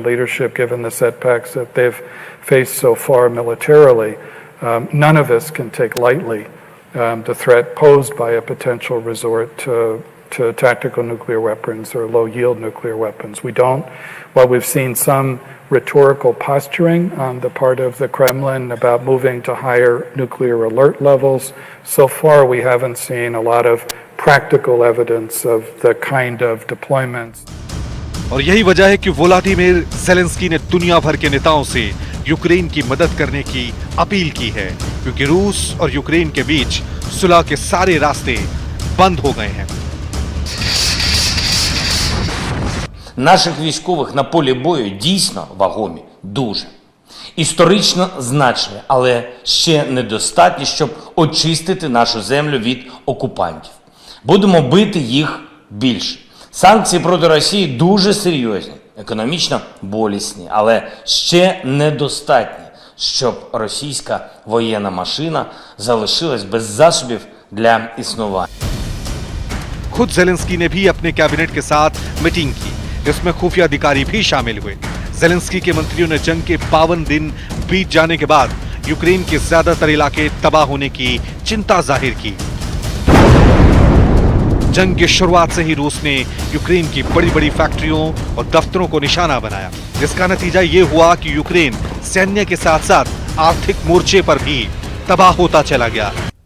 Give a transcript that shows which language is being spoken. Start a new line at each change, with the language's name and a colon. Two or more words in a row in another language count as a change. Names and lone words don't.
English: leadership, given the setbacks that they've faced so far militarily, none of us can take lightly the threat posed by a potential resort to tactical nuclear weapons or low-yield nuclear weapons. We don't. While we've seen some rhetorical posturing on the part of the Kremlin about moving to higher nuclear alert levels, so far we haven't seen a lot of practical evidence of the kind of deployments.
Hindi: और यही वजह है कि व्लादिमीर ज़ेलेंस्की ने दुनिया भर के नेताओं से यूक्रेन की मदद करने की अपील की है, क्योंकि रूस और यूक्रेन के बीच सुलह के सारे रास्ते बंद हो गए हैं।
Ukrainian: Наших військових на полі бою дійсно вагомі, дуже. Історично значні, але ще недостатні, щоб очистити нашу землю від окупантів. Будемо бити їх більше. Санкції проти Росії дуже серйозні, економічно болісні, але ще недостатні, щоб російська воєнна машина залишилась без засобів для існування.
Hindi: खुद ज़ेलेंस्की ने भी अपने कैबिनेट के साथ मीटिंग की, जिसमें खुफिया अधिकारी भी शामिल हुए। ज़ेलेंस्की के मंत्रियों ने जंग के 52 दिन बीत जाने के बाद यूक्रेन के ज्यादातर इलाके तबाह होने की चिंता जाहिर की। जंग की शुरुआत से ही रूस ने यूक्रेन की बड़ी बड़ी फैक्ट्रियों और दफ्तरों को निशाना बनाया, जिसका नतीजा ये हुआ कि यूक्रेन सैन्य के साथ साथ आर्थिक मोर्चे पर भी तबाह होता चला गया।